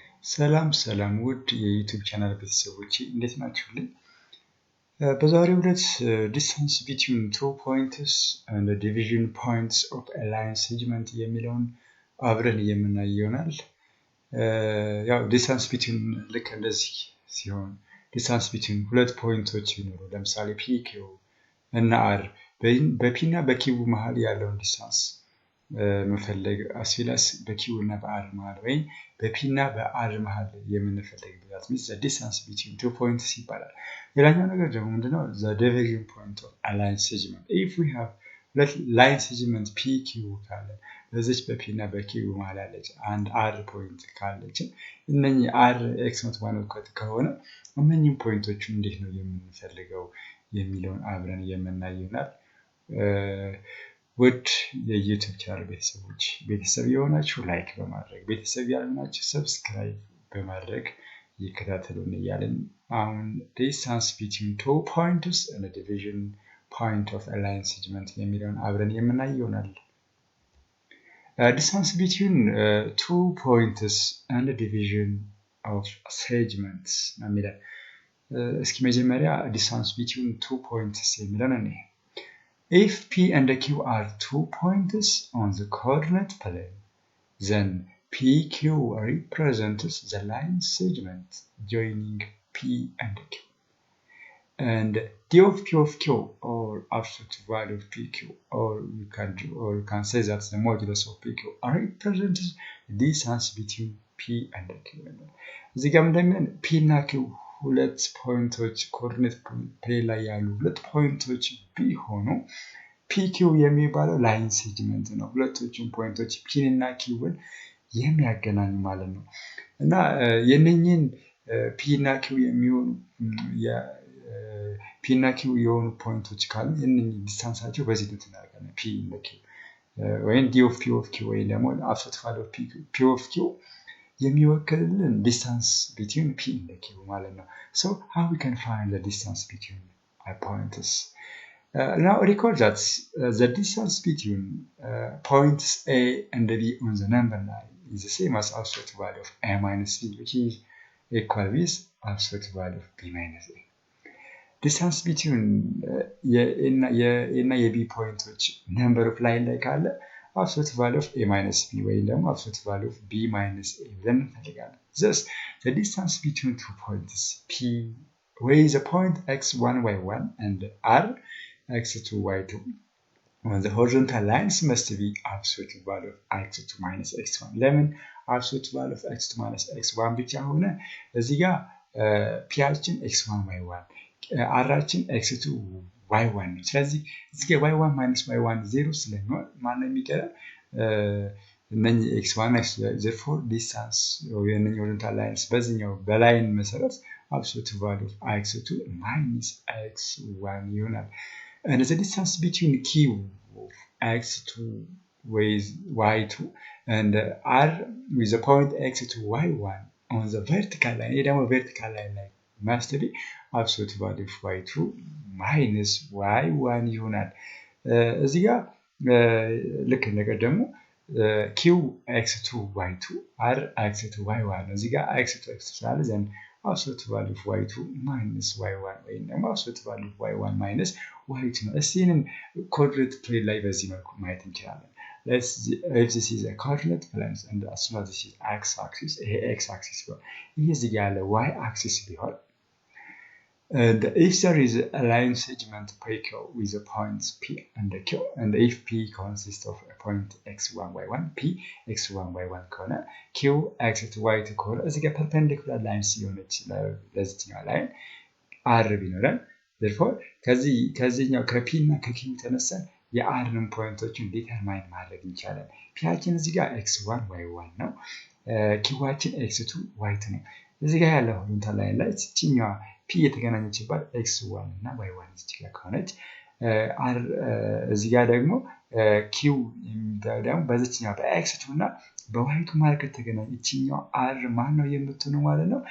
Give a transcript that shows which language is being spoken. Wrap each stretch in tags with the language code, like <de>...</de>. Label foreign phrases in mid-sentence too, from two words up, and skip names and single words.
<am>ሰላም ውድ የዩቲዩብ ቻናል ቤተሰቦች እንዴት ናችሁልኝ? በዛሬው ዕለት</am> <en>distance between two points and the division points of a line segment</en> <am>የሚለውን አብረን የምናይ ይሆናል። ያው</am> <en>distance between</en> <am>ልክ እንደዚህ ሲሆን</am> <en>distance between</en> <am>ሁለት ፖይንቶች ቢኖሩ ለምሳሌ PQ እና R በP እና በQ መሃል ያለውን ዲስታንስ መፈለግ አስፊላስ በኪው እና በአር መሃል ወይ በፒ እና በአር መሃል የምንፈልግበት</am> <en>means the distance between two points</en> <am>ይባላል። ሌላኛው ነገር ደግሞ ምንድነው</am> <en>the division point of a line segment. If we have line segment PQ</en> <am>ካለ በዚህ በፒ እና በኪው መሃል ያለች አንድ አር ፖይንት ካለች እነኚህ</am> <en>R x naught one</en> <am>ከሆነ እነኚህ ፖይንቶች እንዴት ነው የምንፈልገው የሚለውን አብረን የምናይ ይሆናል። ውድ የዩቲዩብ ቻናል ቤተሰቦች ቤተሰብ የሆናችሁ ላይክ በማድረግ ቤተሰብ ያልሆናችሁ ሰብስክራይብ በማድረግ ይከታተሉን እያልን አሁን</am> <en>distance between two points and the division point of a line segment</en> <am>የሚለውን አብረን የምናይ ይሆናል።</am> <en>distance between two points and the division of segments</en> <am>የሚለው እስኪ መጀመሪያ</am> <en>distance between two points</en> <am>የሚለውን እንይ።</am> <en>If P and Q are two points on the coordinate plane, then PQ represents the line segment joining P and Q. And D of P of Q, or absolute value of PQ, or you can say that the modulus of PQ represents the distance between P and Q.</en> <am>እዚህ ጋር እንደምን P እና Q ሁለት ፖይንቶች</am> <en>coordinate plane</en> <am>ላይ ያሉ ሁለት ፖይንቶች ቢሆኑ PQ የሚባለው</am> <en>line segment</en> <am>ነው። ሁለቶቹም ፖይንቶች P እና Q የሚያገናኙ ማለት ነው። እና የነኚህን P እና Q የሚሆኑ P እና Q የሆኑ ፖይንቶች ካሉ የነኚህ ዲስታንሳቸው በዚህ ልክ እናደርጋለን P እና Q ወይም</am> <en>D of P of Q</en> <am>ወይ ደግሞ</am> <en>absolute value of P of Q የሚወክልልን distance between P and Q</en> <am>ማለት ነው።</am> <en>So how we can find the distance between points? Now recall that the distance between points A and B on the number line is the same as absolute value of A minus B, which is equal with absolute value of B minus A. Distance between A and B points number of line like all absolute value of A minus B</en> <am>ወይ ደግሞ</am> <en>absolute value of B minus A</en> <am>ብለን እንፈልጋለን።</am> <en>Thus, the distance between two points P with the point x1, y1 and R x2, y2 on the horizontal lines must be absolute value of x2 minus x1. ለምን absolute value of x2 minus x1</en> <am>ብቻ ሆነ? እዚህ ጋር ፒያችን x1 y1 አራችን x2 y1 ነው። ስለዚህ እዚህ ጋር</am> <en>y1 minus y1</en> <am>0 ስለሚሆን ማን ነው የሚቀረው?</am> <en>እነኚህ x1 x2 therefore distance የነኚህ horizontal lines</en> <am>በዚህኛው በላይን መሰረት</am> <en>absolute value of x2 minus x1</en> <am>ይሆናል።</am> <en>And the distance between Q of x2 with y2 and R with the point x2 y1 on the vertical line</en> <am>ይሄ ደግሞ</am> <en>vertical line ላይ must be absolute value of y2 minus y1</en> <am>ይሆናል። እዚህ ጋር ልክ ነገር ደግሞ Q x2 y2 R x2 y1 ነው። እዚህ ጋር x2 x2 ስላለ ዘንድ</am> <en>absolute value of y2 minus y1</en> <am>ወይ ደግሞ</am> <en>absolute value of y1 minus y2</en> <am>ነው። እስቲ ይህንን</am> <en>coordinate plane</en> <am>ላይ በዚህ መልኩ ማየት እንችላለን።</am> <en>if this is a coordinate plane and as soon as this is x axis</en> <am>ይሄ</am> <en>x axis</en> <am>ቢሆን ይሄ እዚህ ጋር ያለ</am> <en>y axis</en> <am>ቢሆን</am> <en>and if there is a line segment PQ with the points P and Q and if P consists of a point x1 y1</en> <am>P x1 y1 ከሆነ Q x2 y2 ከሆነ እዚህ ጋር</am> <en>perpendicular lines</en> <am>የሆነች ለዚህኛው ላይን R ቢኖረን therefore ከዚህኛው ከP እና ከQ ተነሳን የአርን ፖይንቶችን ዲተርማይን ማድረግ እንችላለን። ፒያችን እዚህ ጋር x1 y1 ነው። ኪዋችን x2 y2 ነው። እዚህ ጋር ያለው</am> <en>horizontal line</en> <am>ላይ እቺኛዋ P የተገናኘችባት x1 እና y1 እዚህ ጋር ከሆነች R እዚህ ጋር ደግሞ Q ደግሞ በዚህኛው በx2 እና በy2 መሃል ከተገናኘ እቺኛው R ማን ነው የምትሆነው ማለት ነው?</am>